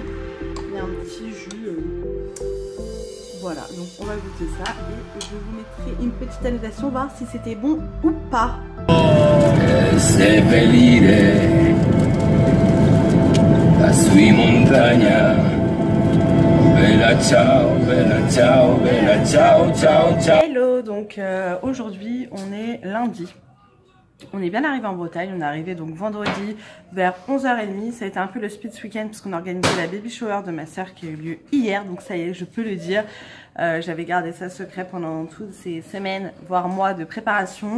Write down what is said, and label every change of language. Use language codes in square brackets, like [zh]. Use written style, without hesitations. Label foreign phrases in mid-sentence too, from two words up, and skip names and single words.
[fr] Il y a un petit jus. Voilà, donc on va goûter ça et je vous mettrai une petite annotation voir si c'était bon ou pas. [it] Seppellire la sui montagna. Bella ciao, bella ciao, bella ciao, ciao, ciao. [fr] Hello, donc aujourd'hui on est lundi. On est bien arrivé en Bretagne, on est arrivé donc vendredi vers 11h30. Ça a été un peu le speed ce week-end parce qu'on a organisé la [en] baby shower [fr] de ma soeur qui a eu lieu hier. Donc ça y est, je peux le dire. J'avais gardé ça secret pendant toutes ces semaines, voire mois de préparation.